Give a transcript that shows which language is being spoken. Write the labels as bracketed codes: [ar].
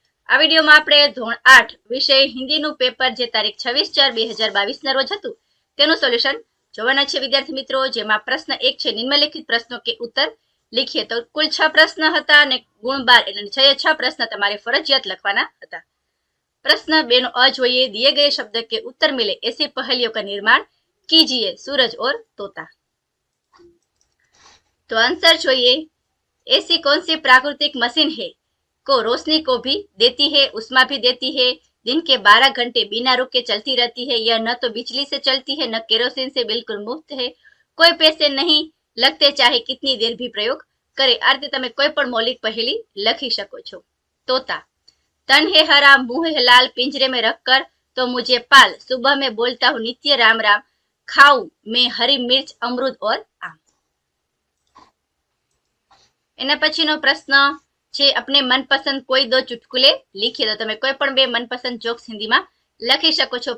[gu] આ વિડીયોમાં આપણે ધોરણ 8 વિષય હિન્દીનું પેપર જે તારીખ 26/4/2022 ના રોજ હતું તેનું સોલ્યુશન જોવાના છે વિદ્યાર્થી મિત્રો। જેમાં પ્રશ્ન 1 છે [hi] નિમ્નલિખિત પ્રશ્નો કે ઉત્તર लिखिए। तो कुल 6 प्रश्न [gu] હતા અને ગુણ 12 એટલે 6 પ્રશ્ન તમારે ફરજિયાત લખવાના હતા। प्रश्न 2 નો અ જોઈએ। [hi] दिए गए शब्द के उत्तर मिले ऐसी पहेलियों का निर्माण कीजिए। सूरज और तोता। तो आंसर જોઈએ। ऐसी कौन सी प्राकृतिक मशीन है को रोशनी को भी देती है, उष्मा भी देती है, दिन के 12 घंटे बिना रुके चलती रहती है, यह न तो बिजली से चलती है न केरोसिन से, बिल्कुल मुफ्त है, कोई पैसे नहीं लगते, चाहे कितनी देर भी प्रयोग करे। [gu] आ रीते તમે કોઈ પણ મૌલિક પહેલી લખી શકો છો। [hi] तोता। तन है हरा मुंह है लाल पिंजरे में रखकर तो मुझे पाल, सुबह में बोलता हूँ नित्य राम राम, खाऊं मैं हरी मिर्च अमरूद और आम। [gu] एना पछीनो प्रश्न छे [hi] अपने मनपसंद कोई 2 चुटकुले लिखिए। [gu] तो તમે કોઈ પણ 2 मनपसंद जोक्स हिंदी में लखी सको છો।